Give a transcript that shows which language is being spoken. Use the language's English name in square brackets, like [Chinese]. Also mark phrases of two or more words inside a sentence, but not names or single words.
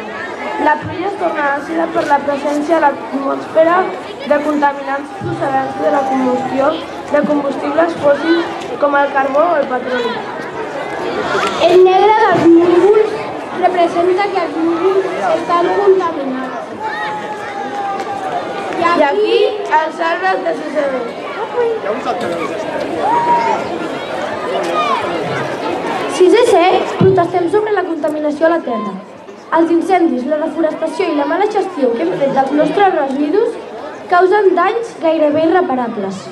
[Catalan] La pluja es torna àcida per la presència a l'atmosfera de contaminants procedents de la combustió de combustibles fòssils com el carbó o el petroli. El negre dels núvols representa que els núvols estan contaminats. I aquí els arbres de 6è B. 6è C, protestem sobre la contaminació a la terra. Els incendis, la reforestació i la mala gestió que hem fet dels nostres residus causen danys gairebé irreparables.